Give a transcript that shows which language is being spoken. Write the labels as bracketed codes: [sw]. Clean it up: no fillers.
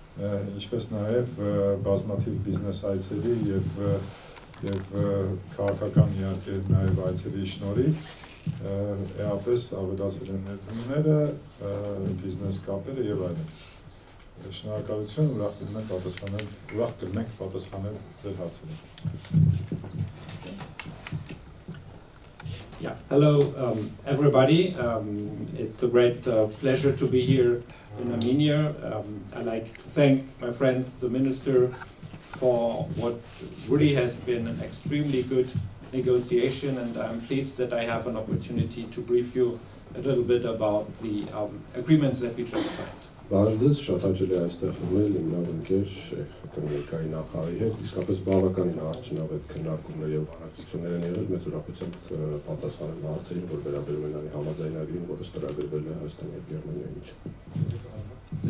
[hy] ինչպես նաև բազմաթիվ բիզնես այցերի և քաղաքական իհարկե նաև այցերի շնորհիվ էապես ավելացել են ներդրումները, բիզնես կապերը և այլն։ Շնորհակալություն, ուրախ կլինենք պատասխանել ձեր հարցերին։ [en] Yeah, hello everybody. It's a great pleasure to be here in Armenia. I'd like to thank my friend, the Minister, for what really has been an extremely good negotiation, and I'm pleased that I have an opportunity to brief you a little bit about the agreements that we just signed. [hy] Բարզից շատ հաճելի է այստեղ լինել իմ լավ ընկեր էկոնոմիկայի նախարարի հետ, իսկապես բավականին արդյունավետ քննարկումներ և բանակցություններ են եղել, մեծ ուրախությամբ պատասխանել հարցերին, որ վերաբերում են այն համաձայնագրին, որը ստորագրվել է Հայաստանի և Գերմանիայի միջև։